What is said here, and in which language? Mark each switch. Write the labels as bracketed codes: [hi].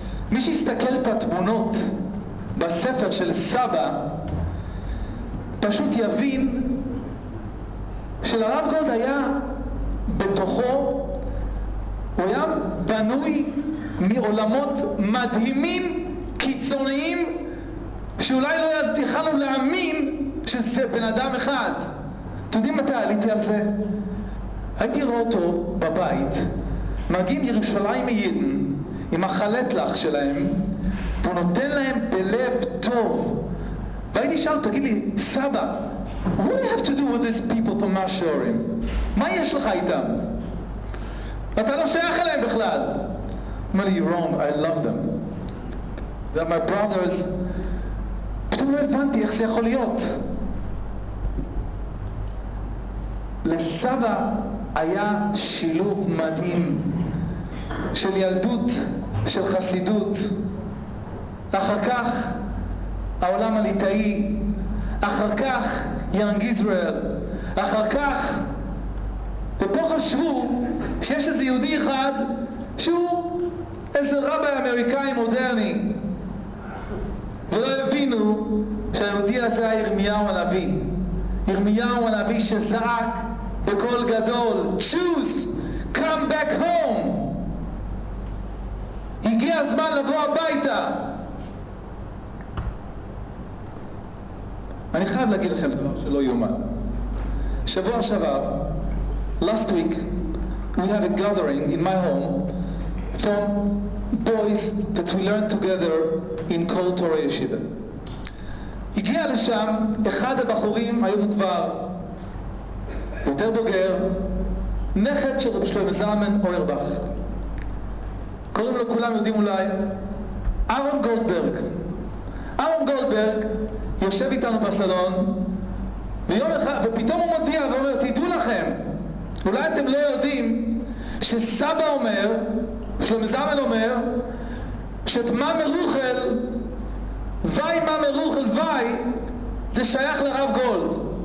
[he] מי שיסתכל את התמונות בספר של סבא פשוט יבין שלרב גולד היה בתוכו, הוא היה בנוי מעולמות מדהימים, קיצוניים, שאולי לא יכולנו להאמין שזה בן אדם אחד. אתם יודעים מתי עליתי על זה? הייתי רואה אותו בבית, מגיעים ירושלים מידן עם החלטלח שלהם, והוא נותן להם בלב טוב. והייתי שאל, תגיד לי, סבא, [en] what do you have to do with these people from Mashorim? [he] מה יש לך איתם? ואתה לא שייך אליהם בכלל. הוא אומר לי, [en] you're wrong, I love them. They're my brothers. [he] פתאום לא הבנתי איך זה יכול להיות. לסבא היה שילוב מדהים של ילדות, של חסידות, אחר כך העולם הליטאי, אחר כך יאנג ישראל, אחר כך, ופה חשבו שיש איזה יהודי אחד שהוא איזה רבי אמריקאי מודרני, ולא הבינו שהיהודי הזה היה ירמיהו הנביא. ירמיהו הנביא שזעק בקול גדול, [en] choose, come back home. [he] הגיע הזמן לבוא הביתה. אני חייב להגיד לכם דבר שלא יאומן. שבוע שעבר, [en] last week, we have a gathering in my home from boys that we learned together in Kol Torah Yeshiva. [he] הגיע לשם אחד הבחורים, היום כבר יותר בוגר, נכד של רבי שלמה זלמן אוירבך. קוראים לו, כולם יודעים אולי, אהרון גולדברג. אהרון גולדברג יושב איתנו בסלון, ויום אחד, ופתאום הוא מודיע ואומר, תדעו לכם, אולי אתם לא יודעים שסבא אומר, שלמה זלמן אומר, שאת מה מרוכל, וי מה מרוכל וי, זה שייך לרב גולד.